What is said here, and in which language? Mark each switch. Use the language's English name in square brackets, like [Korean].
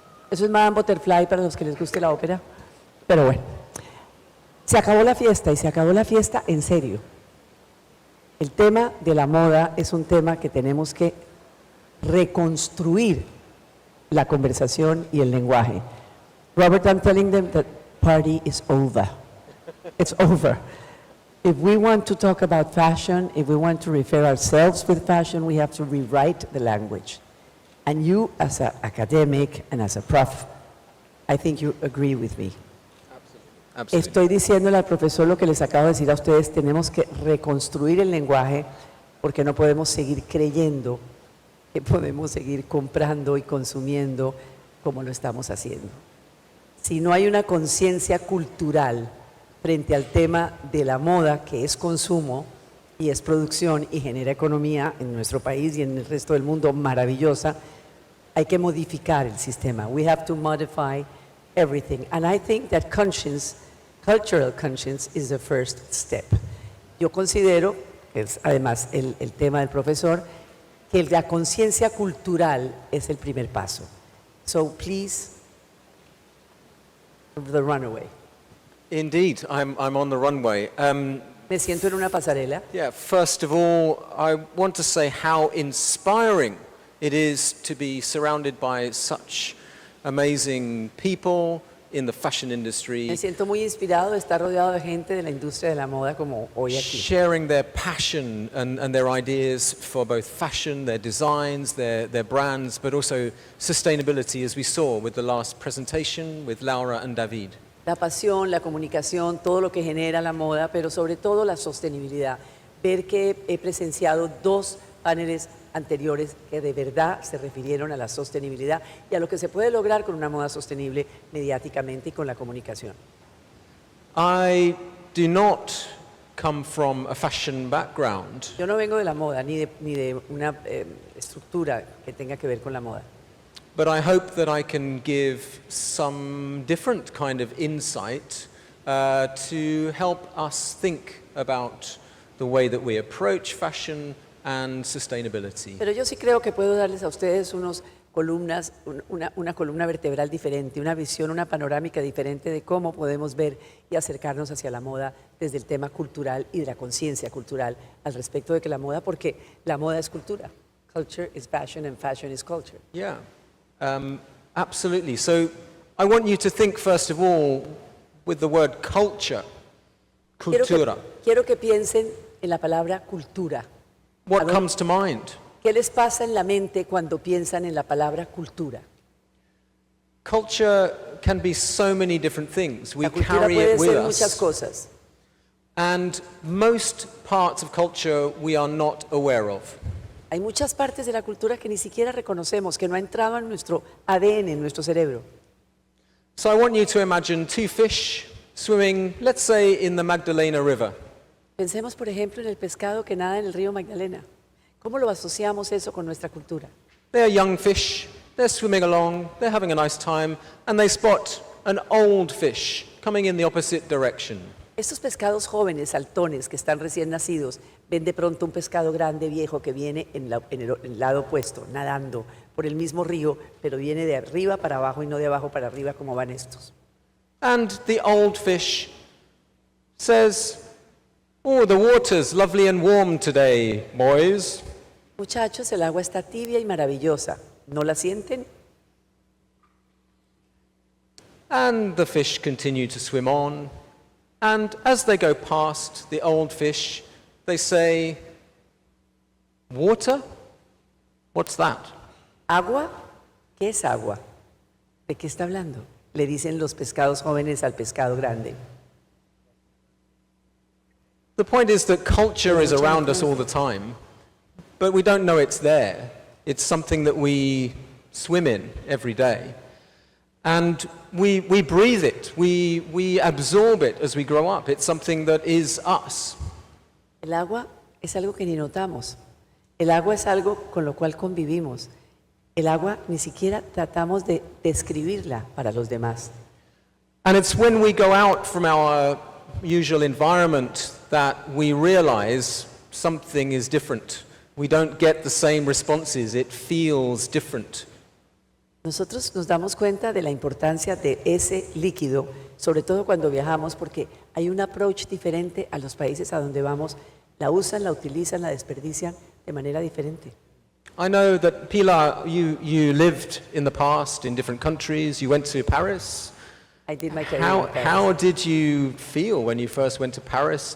[Spanish] Eso es Madame Butterfly para los que les guste la ópera. Pero bueno, se acabó la fiesta y se acabó la fiesta en serio. El tema de la moda es un tema que tenemos que reconstruir la conversación y el lenguaje. [English] Robert, I'm telling them that party is over. It's over. If we want to talk about fashion, if we want to refer ourselves with fashion, we have to rewrite the language. And you, as an academic and as a prof, I think you agree with me. absolutely. [Spanish] Estoy diciéndole al profesor lo que les acabo de decir a ustedes, tenemos que reconstruir el lenguaje porque no podemos seguir creyendo que podemos seguir comprando y consumiendo como lo estamos haciendo. Si no hay una conciencia cultural frente al tema de la moda, que es consumo y es producción y genera economía en nuestro país y en el resto del mundo maravillosa, hay que modificar el sistema. [English] We have to modify everything. And I think that conscience, cultural conscience, is the first step. [Spanish] Yo considero, que es además el tema del profesor, que la conciencia cultural es el primer paso. [English] So please, the runaway. Indeed, I'm on the runway. [Spanish] Me siento en una pasarela. [English] Yeah, first of all, I want to say how inspiring it is to be surrounded by such amazing people in the fashion industry, [Spanish] Me siento muy inspirado de estar rodeado de gente de la industria de la moda como hoy aquí. [English] sharing their passion and their ideas for both fashion, their designs, their brands, but also sustainability, as we saw with the last presentation with Laura and David. [Spanish] La pasión, la comunicación, todo lo que genera la moda, pero sobre todo la sostenibilidad. Ver que he presenciado 2 paneles anteriores que de verdad se refirieron a la sostenibilidad y a lo que se puede lograr con una moda sostenible mediáticamente y con la comunicación. [English] I do not come from a fashion background, [Spanish] Yo no vengo de la moda ni de una estructura que tenga que ver con la moda. [English] but I hope that I can give some different kind of insight to help us think about the way that we approach fashion and sustainability. [Spanish] Pero yo sí creo que puedo darles a ustedes una columna vertebral diferente, una visión, una panorámica diferente de cómo podemos ver y acercarnos hacia la moda desde el tema cultural y de la conciencia cultural al respecto de que la moda, porque la moda es cultura. [English] Culture is fashion and fashion is culture. Yeah, absolutely. So I want you to think first of all with the word culture, cultura. [Spanish] Quiero que piensen en la palabra cultura. [English] What comes to mind? [Spanish] ¿Qué les pasa en la mente cuando piensan en la palabra cultura? [English] Culture can be so many different things. We [Spanish] La cultura [English] carry [Spanish] puede [English] it with [Spanish] ser muchas [English] us. [Spanish] cosas. [English] And most parts of culture we are not aware of. [Spanish] Hay muchas partes de la cultura que ni siquiera reconocemos, que no ha entrado en nuestro ADN, en nuestro cerebro. [English] So I want you to imagine 2 fish swimming, let's say, in the Magdalena River. [Spanish] Pensemos, por ejemplo, en el pescado que nada en el río Magdalena. ¿Cómo lo asociamos eso con nuestra cultura? [English] They're young fish, they're swimming along, they're having a nice time, and they spot an old fish coming in the opposite direction. [Spanish] Estos pescados jóvenes, saltones, que están recién nacidos, ven de pronto un pescado grande, viejo, que viene en el lado opuesto, nadando por el mismo río, pero viene de arriba para abajo y no de abajo para arriba como van estos. [English] And the old fish says, "Oh, the water's lovely and warm today, boys." [Spanish] Muchachos, el agua está tibia y maravillosa. ¿No la sienten? [English] And the fish continue to swim on. And as they go past the old fish, they say, "Water? What's that?" [Spanish] ¿Agua? ¿Qué es agua? ¿De qué está hablando? Le dicen los pescados jóvenes al pescado grande. [English] The point is that culture is around us all the time, but we don't know it's there. It's something that we swim in every day. And we breathe it, we absorb it as we grow up. It's something that is us. [Spanish] El agua es algo que ni notamos. El agua es algo con lo cual convivimos. El agua ni siquiera tratamos de describirla para los demás. [English] And it's when we go out from our usual environment that we realize something is different. We don't get the same responses. It feels different. [Spanish] Nosotros nos damos cuenta de la importancia de ese líquido, sobre todo cuando viajamos, porque hay un approach diferente a los países a donde vamos. La usan, la utilizan, la desperdician de manera diferente. [English] I know that Pilar, you lived in the past in different countries. You went to Paris. I did my career in Paris. How did you feel when you first went to Paris?